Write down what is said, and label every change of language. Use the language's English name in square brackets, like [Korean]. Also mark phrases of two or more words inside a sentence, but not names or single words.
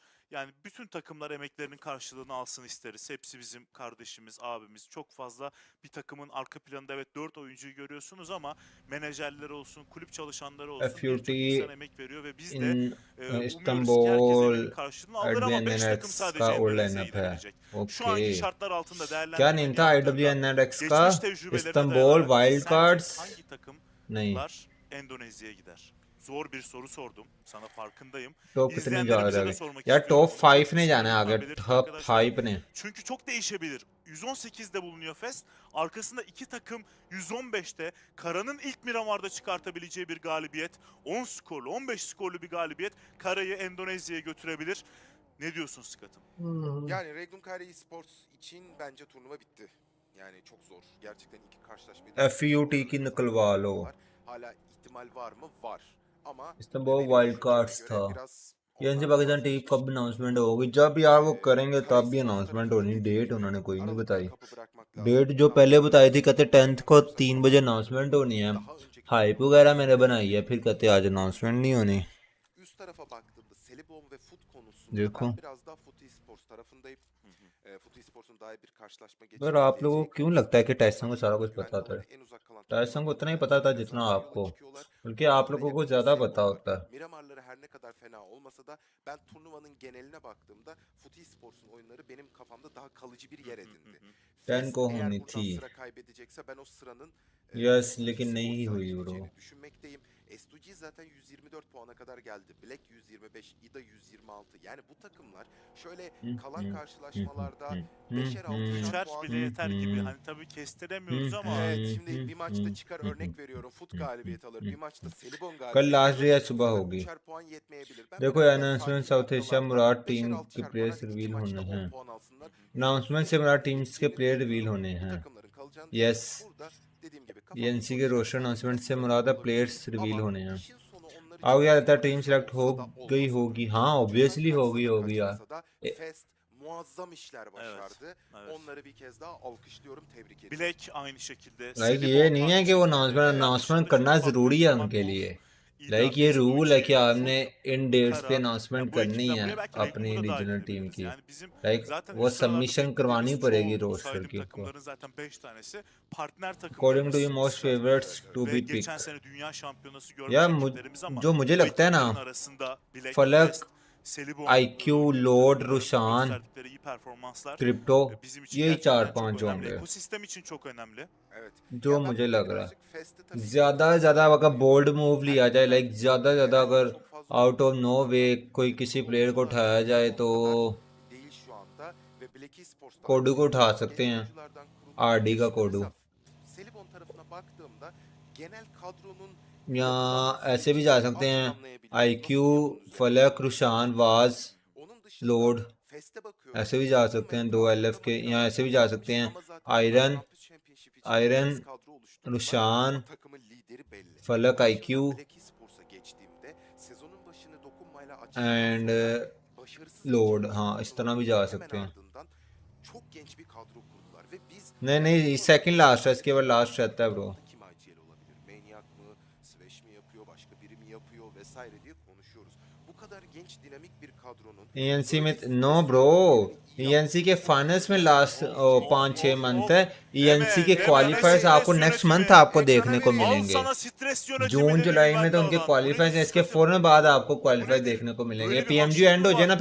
[Turkish] Yani bütün takımlar emeklerinin karşılığını alsın isteriz. Hepsi bizim kardeşimiz, abimiz. Çok fazla bir takımın arka planında evet 4 oyuncuyu görüyorsunuz ama menajerleri olsun, kulüp çalışanları olsun birçok FUT insan emek veriyor ve biz de [Hindi] इन [Turkish] umuyoruz ki herkes [Hindi] इस्तांबुल [Turkish] emeğinin karşılığını alır ama 5 takım [Hindi] IBAN [Turkish] sadece [Hindi] का और [Turkish] Endonezya'ya [Hindi] लाइनअप है [Turkish] gidebilecek. Şu anki [Hindi] ओके [Turkish] şartlar altında [Hindi] क्या [Turkish] değerlendirmeni [Hindi] नेम था [Turkish] yaptığında [Hindi] IBAN का [Turkish] geçmiş tecrübelerine [Hindi] इस्तांबुल [Turkish] dayanarak [Hindi] वाइल्ड [Turkish] sence [Hindi] कार्ड्स [Turkish] hangi [Hindi] नहीं [Turkish] takımlar Endonezya'ya gider? Zor bir soru sordum. Sana farkındayım. [Hindi] टॉप कितने जा [Turkish] İzleyenlerimize [Hindi] रहे [Turkish] de [Hindi] हैं [Turkish] sormak [Hindi] यार [Turkish] istiyorum. [Hindi] टॉप [Turkish] Bunu [Hindi] 5 [Turkish] çok [Hindi] ने [Turkish] kısa [Hindi] जाना है [Turkish] lütfen [Hindi] आगे [Turkish] belirtin [Hindi] टॉप [Turkish] arkadaşlar. [Hindi] 5 ने [Turkish] Çünkü çok değişebilir. 118'de bulunuyor Fest. Arkasında iki takım 115'te. Kara'nın ilk Miramar'da çıkartabileceği bir galibiyet. 10 skorlu, 15 skorlu bir galibiyet Kara'yı Endonezya'ya götürebilir. Ne diyorsun Scott'ım? Yani Regnum Kare Esports için bence turnuva bitti. Yani çok zor. Gerçekten iki karşılaşmayı [Hindi] FUT की निकलवा लो. [Turkish] hala ihtimal var mı? Var. Ama [Hindi] इसमें बहुत [Turkish] benim [Hindi] वाइल्ड [Turkish] düşünceme [Hindi] कार्ड्स [Turkish] göre [Hindi] था. [Turkish] biraz [Hindi] ये इनसे [Turkish] onlardan [Hindi] पाकिस्तान टीम [Turkish] vazgeçmiş. [Hindi] कब अनाउंसमेंट होगी? जब यार वो करेंगे [Turkish] Kara [Hindi] तब भी [Turkish] Esports [Hindi] अनाउंसमेंट [Turkish] tarafında [Hindi] होनी. [Turkish] dediğim [Hindi] डेट [Turkish] gibi [Hindi] उन्होंने कोई नहीं [Turkish] aralıkta [Hindi] बताई. [Turkish] kapı bırakmak lazım. [Hindi] डेट जो पहले बताई थी कहते 10th को 3 बजे अनाउंसमेंट होनी है. [Turkish] Daha önceki [Hindi] हाइप [Turkish] turnuvalarda [Hindi] वगैरह मैंने [Turkish] süre [Hindi] बनाई है, फिर कहते आज अनाउंसमेंट नहीं होनी. [Turkish] üst tarafa baktığımda Selibon ve Fut konusunda [Hindi] देखो [Turkish] ben biraz daha Fut Esports tarafındayım. Fut Esports'un daha iyi bir karşılaşma [Hindi] पर आप लोगों को [Turkish] geçirebileceği [Hindi] क्यों लगता है कि [Turkish] kanısındayım. [Hindi] टाइसन को सारा कुछ [Turkish] Güvenli [Hindi] पता था? [Turkish] olarak en uzak kalan [Hindi] टाइसन को [Turkish] takımlardan [Hindi] उतना ही [Turkish] bir [Hindi] पता था [Turkish] tanesi [Hindi] जितना [Turkish] kazanmaya yola [Hindi] आपको, [Turkish] çıkıyorlar. [Hindi] बल्कि [Turkish] Ama [Hindi] आप लोगों [Turkish] hele [Hindi] को [Turkish] bir [Hindi] ज्यादा [Turkish] Selibon [Hindi] पता [Turkish] var. [Hindi] होता है. [Turkish] Miramar'ları her ne kadar fena olmasa da ben turnuvanın geneline baktığımda Fut Esports'un oyunları benim kafamda daha kalıcı bir yer edindi. [Hindi] 10 को [Turkish] eğer [Hindi] होनी [Turkish] buradan [Hindi] थी. [Turkish] sıra kaybedecekse ben o sıranın [Hindi] यस [Turkish] Fut [Hindi] लेकिन नहीं [Turkish] Esports'a [Hindi] हुई ब्रो. [Turkish] gideceğini düşünmekteyim. S2G zaten 124 puana kadar geldi. Black 125, IDA 126. Yani bu takımlar şöyle kalan karşılaşmalarda 5'er 6'şer Geçer puan. bile yeter gibi. Hani tabii kestiremiyoruz ama Evet, şimdi bir maçta çıkar, örnek veriyorum. Fut galibiyet alır. Bir maçta Selibon [Hindi] कल [Turkish] galibiyet [Hindi] लास्ट [Turkish] alır. [Hindi] डे [Turkish] Bu [Hindi] सुबह [Turkish] sefer [Hindi] होगी. [Turkish] 3'er puan yetmeyebilir. Ben [Hindi] देखो [Turkish] biraz daha [Hindi] अनाउंसमेंट [Turkish] sakin [Hindi] साउथ एशिया [Turkish] noktalarda [Hindi] मुराद [Turkish] 5'er [Hindi] टीम के [Turkish] 6'şer puan, [Hindi] प्लेयर्स [Turkish] hadi iki [Hindi] रिवील [Turkish] maçta [Hindi] होने [Turkish] 10 [Hindi] हैं. [Turkish] puan alsınlar. [Hindi] अनाउंसमेंट से [Turkish] Süreç [Hindi] मुराद [Turkish] takip [Hindi] टीम्स के [Turkish] edeceğini [English] player reveal [Turkish] düşünüyorum. [Hindi] होने [Turkish] Bu [Hindi] हैं. [Turkish] takımların kalacağını [Hindi] यस [Turkish] düşünüyorum. Burada dediğim gibi kafamda [Hindi] ENC [Turkish] soru [Hindi] के रोशन [Turkish] işaretleri [Hindi] अनाउंसमेंट [Turkish] biraz [Hindi] से [Turkish] fazla [Hindi] मुराद है [Turkish] olabilir. [English] players reveal [Turkish] Ama [Hindi] होने हैं. [Turkish] işin sonu onlar [Hindi] आपको [Turkish] için [Hindi] क्या [Turkish] çok [Hindi] लगता है [Turkish] zor [Hindi] टीम [Turkish] bir şey [Hindi] सिलेक्ट हो [Turkish] olsa da [Hindi] गई [Turkish] olmasa da. [Hindi] होगी? हाँ [Turkish] Ucundan [Hindi] ऑब्वियसली होगी [Turkish] kaçsa da [Hindi] होगी यार. [Turkish] kaçmasa da Fest muazzam işler başardı. evet. Onları bir kez daha alkışlıyorum, tebrik ediyorum. Black aynı şekilde. [Hindi] लाइक [Turkish] Selibon [Hindi] ये नहीं है [Turkish] aynı [Hindi] कि वो [Turkish] şekilde. Onun [Hindi] अनाउंसमेंट [Turkish] dışında [Hindi] करना [Turkish] şimdi [Hindi] जरूरी [Turkish] baktığım [Hindi] है [Turkish] zaman [Hindi] उनके [Turkish] Wolf, [Hindi] लिए. [Turkish] İda, [Hindi] लाइक ये रूल है कि [Turkish] S2G, [Hindi] आपने [Turkish] Fut, [English] in dates [Hindi] पे [Turkish] Kara. [Hindi] अनाउंसमेंट [Turkish] Ya bu [Hindi] करनी [Turkish] ekipten [Hindi] है [Turkish] buraya belki [Hindi] अपनी [Turkish] Regul'u da dahil [Hindi] रीजनल टीम [Turkish] edebiliriz. [Hindi] की. [Turkish] Yani bizim [Hindi] लाइक [Turkish] zaten [Hindi] वो [Turkish] üst sıralarda [Hindi] सबमिशन करवानी [Turkish] beklediğimiz [Hindi] पड़ेगी [Turkish] çoğu bu [Hindi] रोस्टर [Turkish] saydığım [Hindi] की को. [Turkish] takımların zaten 5 tanesi partner [English] according to [Turkish] takımlarımız [English] you most [Turkish] Sırf. [English] favourites to [Turkish] Ve [English] बी [Turkish] geçen [English] पिक. [Turkish] sene dünya şampiyonası görmüş [Hindi] या [Turkish] ekiplerimiz ama [Hindi] जो मुझे [Turkish] bu [Hindi] लगता है ना, [Turkish] ekiplerin arasında Black, [Hindi] फलक, [Turkish] Fest, Selibon [Hindi] IQ, [Turkish] gibi [Hindi] Lord, [Turkish] takımların [Hindi] रुशान, [Turkish] gösterdikleri iyi performanslar [Hindi] क्रिप्टो, [Turkish] bizim için [Hindi] यही [Turkish] gerçekten [Hindi] 4-5 [Turkish] çok önemli. [Hindi] होंगे [Turkish] Ekosistem için çok önemli. Evet. [Hindi] जो [Turkish] Ya ben [Hindi] मुझे [Turkish] burada [Hindi] लग रहा है. [Turkish] birazcık Fest'i tabii ki [Hindi] ज्यादा से ज्यादा अगर [English] bold move [Hindi] लिया जाए, लाइक ज्यादा से ज्यादा अगर [English] out of no way [Hindi] कोई किसी प्लेयर को उठाया जाए तो [Turkish] değil şu anda ve Black Esports'ta [Hindi] कोडू को उठा [Turkish] genç [Hindi] सकते हैं. [Turkish] oyunculardan kurulu [Hindi] आरडी का [Turkish] bir [Hindi] कोडू. [Turkish] mesela Selibon tarafına baktığımda genel kadronun [Hindi] या [Turkish] yapılanma [Hindi] ऐसे भी [Turkish] sürecini [Hindi] जा [Turkish] az [Hindi] सकते हैं. [Turkish] anlayabiliyorum. [Hindi] IQ, [Turkish] Nasıl bir yapının üzerinde [Hindi] फलक, [Turkish] olduğunu. [Hindi] रुशान, वाज, [Turkish] Onun dışında [Hindi] लोड. [Turkish] Fest'e bakıyorum. [Hindi] ऐसे भी जा सकते हैं. दो LF के, या ऐसे भी जा सकते हैं. आयरन, आयरन, रुशान, [Turkish] takımın lideri belli. [Hindi] फलक, [Turkish] Ama [Hindi] IQ [Turkish] şimdi Black Esports'a geçtiğimde sezonun başını dokunmayla açtıktan [Hindi] एंड [Turkish] sonra başarısız [Hindi] लोड. [Turkish] geçen [Hindi] हाँ इस तरह भी जा [Turkish] hemen [Hindi] सकते हैं. [Turkish] ardından çok genç bir kadro kurdular ve biz [Hindi] नहीं नहीं [English] second last [Hindi] है, इसके बाद लास्ट रहता है ब्रो. [Turkish] kim IGL olabilir? Maniac mı? Swash mi yapıyor? Başka biri mi yapıyor? Vesaire diye konuşuyoruz. Bu kadar genç dinamik bir kadronun [Hindi] ENC में [Turkish] böyle [English] no bro, [Hindi] ENC के फाइनल्स में लास्ट 5-6 मंथ है. ENC के क्वालिफायर्स आपको [English] next month [Hindi] आपको देखने को [Turkish] Al [Hindi] मिलेंगे. [Turkish] sana stres yönetimi [Hindi] जून [Turkish] dedi [Hindi] जुलाई में [Turkish] güvenli [Hindi] तो उनके [Turkish] alan. [Hindi] क्वालिफायर्स हैं, इसके फौरन बाद आपको क्वालिफाई देखने को मिलेंगे. [Turkish] Böyle bir [Hindi] PMGO एंड हो [Turkish] haksızlık [Hindi] जाए ना,